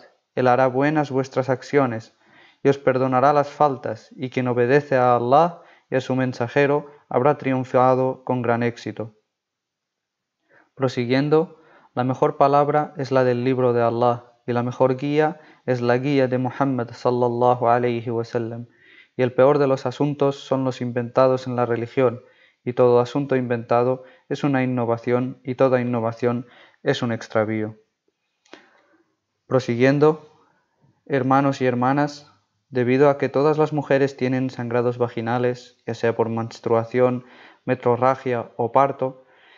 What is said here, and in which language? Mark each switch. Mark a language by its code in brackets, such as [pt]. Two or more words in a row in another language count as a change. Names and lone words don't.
[es] Él hará buenas vuestras acciones, y os perdonará las faltas, y quien obedece a Allah y a su mensajero habrá triunfado con gran éxito. Prosiguiendo, la mejor palabra es la del libro de Allah, y la mejor guía es la guía de Muhammad [ar] صلى الله عليه وسلم, [es] y el peor de los asuntos son los inventados en la religión, y todo asunto inventado es una innovación, y toda innovación es un extravío. Prosiguiendo, hermanos y hermanas, debido a que todas las mujeres tienen sangrados vaginales, ya sea por menstruación, metrorragia o parto, es